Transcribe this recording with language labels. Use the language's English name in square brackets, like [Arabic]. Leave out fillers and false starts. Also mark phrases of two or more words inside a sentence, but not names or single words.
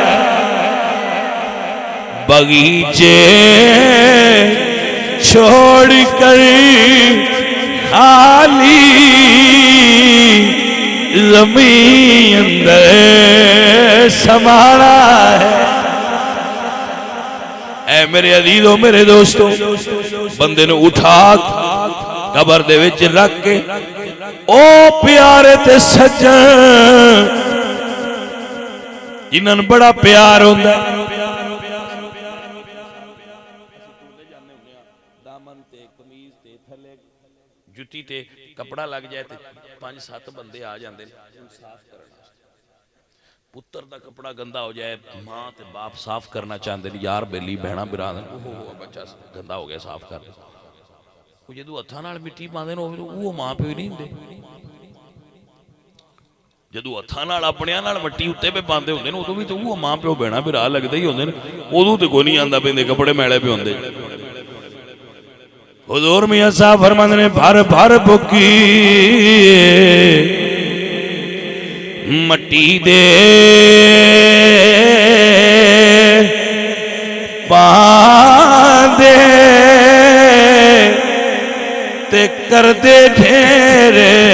[Punjabi] بغیچے چھوڑ کر خالی زمین اندر سمانا ہے اے میرے عزیزوں میرے دوستوں بندے نے اٹھا قبر دے وچ رکھ کے او پیارے تے سجن جنہاں نوں بڑا پیار ہوندا ہے دامن تے قمیض تے تھلے جُتی تے کپڑا لگ جائے تے 5-7 بندے آ جاندے صاف کرنا پتر دا کپڑا گندا ہو جائے ماں تے باپ صاف کرنا چاہندے یار بیلی بہنا برادر اوہ بچہ گندا ہو گیا صاف کر وہ جدو ہتھاں نال مٹی پاندے نے وہ ماں پیو نہیں ہوندے جدو ہتھاں نال اپنیاں نال مٹی اوتے پہ پاندے ہوندے نے ادو بھی تو وہ ماں پیو بہنا برا لگدے ہی ہوندے نے ادو تے کوئی نہیں آندا پیندے کپڑے میلے پہ ہوندے حضور میاں صاحب فرماندے نے بھر بھر بکی مٹی دے پاندے تے کر دے ڈھیرے